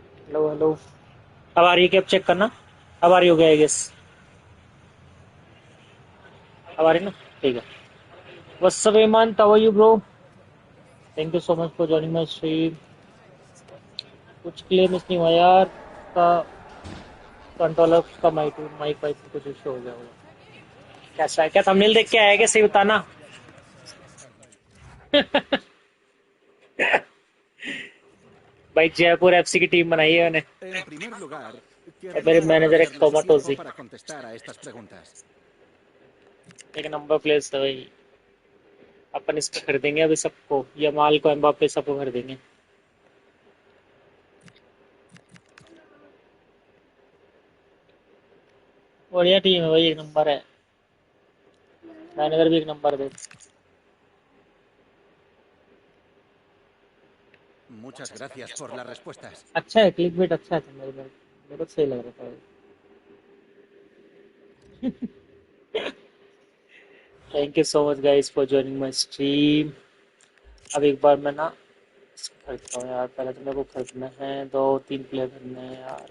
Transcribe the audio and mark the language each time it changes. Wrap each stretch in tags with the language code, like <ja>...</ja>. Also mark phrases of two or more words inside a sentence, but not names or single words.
<hi>हेलो हेलो। अब आ रही है क्या? अब चेक करना। अब आ रही हो गया आई गेस। अब आ रही ना? ठीक है।</hi> <en>What's up Iman, How are you bro? Thank you so much for joining my stream.</en> <hi>कुछ क्लियर मिस नहीं हुआ यार का कंट्रोलर का माइक वाइक कुछ इशू हो गया होगा। कैसा है? क्या थंबनेल देख के आया क्या? सही बताना। भाई जयपुर एफसी की टीम बनाई है मैंने।</hi> <es>En primer lugar,</es> <hi>मेरे</hi> <es>querría</es> <hi>मैनेजर है</hi> <es>agradecerle su tiempo</es> <hi>कोमाटोजी।</hi> <es>para contestar a estas preguntas.</es> <hi>एक नंबर प्लेस था भाई। अपन इसको खरीदेंगे अभी सबको, यमाल को, एम्बापे सबको खरीदेंगे। बढ़िया टीम है भाई, एक नंबर है। मैनेजर भी एक नंबर दे।</hi> <es>Muchas gracias por las respuestas.</es> <hi>अच्छा है,</hi> <en>click bait</en> <hi>अच्छा है मेरे को सही लग रहा था भाई।</hi> <en>Thank you so much guys for joining my stream.</en> <hi>अब एक बार मैं ना खरीदता हूँ यार। पहले तो मेरे को खरीदना है, 2-3 प्लेयर खरीदने हैं यार।</hi>